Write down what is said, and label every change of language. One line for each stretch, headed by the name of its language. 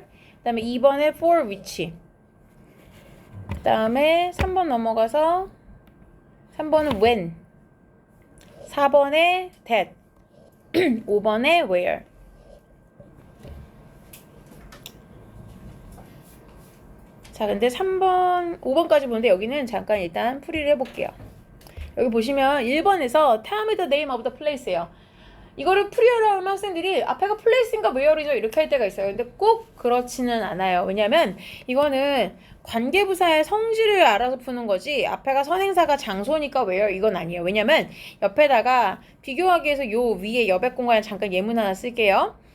Korean: 그 다음에 2번에 for which. 그 다음에 3번 넘어가서 3번은 when. 4번에 that. 5번에 where. 자, 근데 3번, 5번까지 보는데 여기는 잠깐 일단 풀이를 해볼게요. 여기 보시면 1번에서
English: tell me the name of the place
Korean: 예요. 이거를 풀이하려 하면 학생들이 앞에가 place인가 where이죠 이렇게 할 때가 있어요. 근데 꼭 그렇지는 않아요. 왜냐면 이거는 관계부사의 성질을 알아서 푸는 거지 앞에가 선행사가 장소니까 where 이건 아니에요. 왜냐면 옆에다가 비교하기 위해서 요 위에 여백 공간에 잠깐 예문 하나 쓸게요.